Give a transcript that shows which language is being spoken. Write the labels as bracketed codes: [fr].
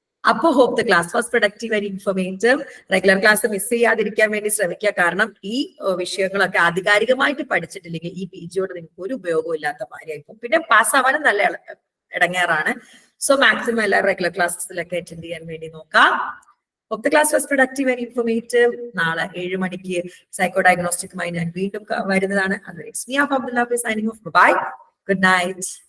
[en] അപ്പോ hope the class was productive and informative. [ml] Regular class miss ചെയ്യാതിരിക്കാൻ വേണ്ടി ശ്രമിക്കുക. കാരണം ഈ വിഷയങ്ങളൊക്കെ ആധികാരികമായിട്ട് പഠിച്ചിട്ടില്ലെങ്കിൽ ഈ PGയോട് നിങ്ങൾക്ക് ഒരു ഉപയോഗവും ഇല്ലാത്ത കാര്യമായിരിക്കും. പിന്നെ പാസ്സാവാനും നല്ല ഇടങ്ങേറാണ്. സോ മാക്സിമം എല്ലാ റെഗുലർ ക്ലാസ്സസിലൊക്കെ അറ്റൻഡ് ചെയ്യാൻ വേണ്ടി നോക്കാം. [en] Hope the class was productive and informative. [ml] നാളെ 7 മണിക്ക് സൈക്കോ ഡയഗ്നോസ്റ്റിക്കുമായി ഞാൻ വീണ്ടും വരുന്നതാണ്. [en] It's me, Abdullah, signing off. Bye. Good night.